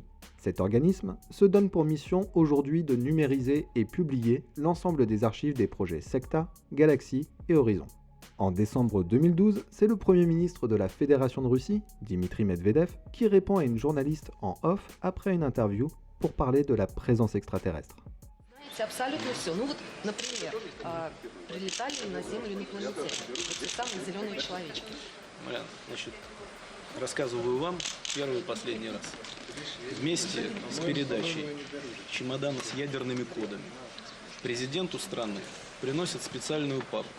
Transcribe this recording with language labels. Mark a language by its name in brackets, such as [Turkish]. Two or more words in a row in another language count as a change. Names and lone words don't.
[French] Cet organisme se donne pour mission aujourd'hui de numériser et publier l'ensemble des archives des projets Secta, Galaxy et Horizon. En décembre 2012, c'est le Premier ministre de la Fédération de Russie, Dmitry Medvedev, qui répond à une journaliste en off après une interview pour parler de la présence extraterrestre. [Russian] Абсолютно все. Ну вот, например, прилетали на Землю инопланетяне. Вот те самые зеленые человечки. Значит, рассказываю вам первый и последний раз. Вместе с передачей чемодана с ядерными кодами президенту страны приносят специальную папку.